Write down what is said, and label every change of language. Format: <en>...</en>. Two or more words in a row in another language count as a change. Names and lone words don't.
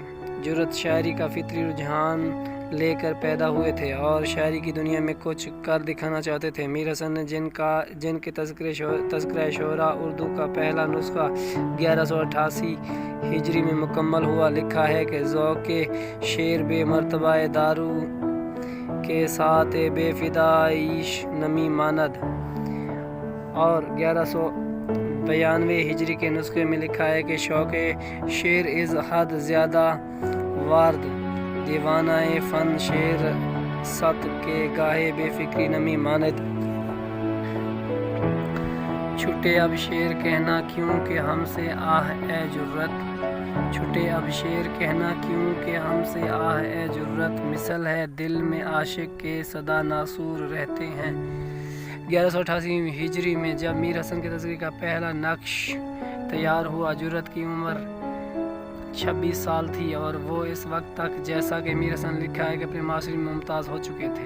<ur>جرت شاعری کا فطری رجحان لے کر پیدا ہوئے تھے اور شاعری کی دنیا میں کچھ کر دکھانا چاہتے تھے۔ میر حسن نے جن کے تذکرہ شعراء اردو کا پہلا نسخہ 1188 ہجری میں مکمل ہوا، لکھا ہے کہ</ur> <fa>ذوق شعر بے مرتبہ دارو کے ساتھ بے فدائش نمی ماند،</fa> <ur>اور 1192 ہجری کے نسخے میں لکھا ہے کہ</ur> <fa>شوق شعر از حد زیادہ وارد، دیوانہ فن شعر ست کے گاہے بے فکری نمی ماند۔</fa> <ur>چھٹے اب شعر کہنا کیوں کہ ہم سے آہ اے جرت، چھٹے اب شعر کہنا کیوں کہ ہم سے آہ اے جرت، مثل ہے دل میں عاشق کے سدا ناسور رہتے ہیں۔ 1188 ہجری میں جب میر حسن کے تذکرے کا پہلا نقش تیار ہوا، جرت کی عمر 26 سال تھی اور وہ اس وقت تک، جیسا کہ میر حسن لکھا ہے، کہ اپنے معاشرے میں ممتاز ہو چکے تھے۔</ur>